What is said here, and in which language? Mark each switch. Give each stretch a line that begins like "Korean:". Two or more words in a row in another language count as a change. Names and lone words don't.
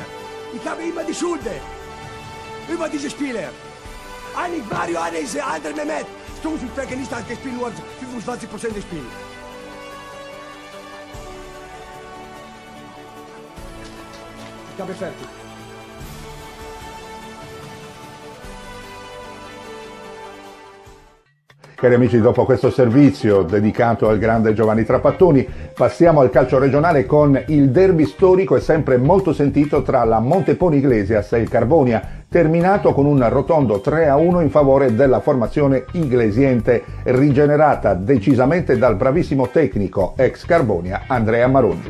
German: Ich habe immer die Schuld über diese Spieler. Einig Mario, einer ist der andere Mehmet. Sturmsberger nicht hat gespielt, nur 25% des Spiels. Ich habe fertig.
Italian: Cari amici, dopo questo servizio dedicato al grande Giovanni Trapattoni, passiamo al calcio regionale con il derby storico e sempre molto sentito tra la Montepone Iglesias e il Carbonia, terminato con un rotondo 3-1 in favore della formazione iglesiente, rigenerata decisamente dal bravissimo tecnico ex Carbonia Andrea Marongiu.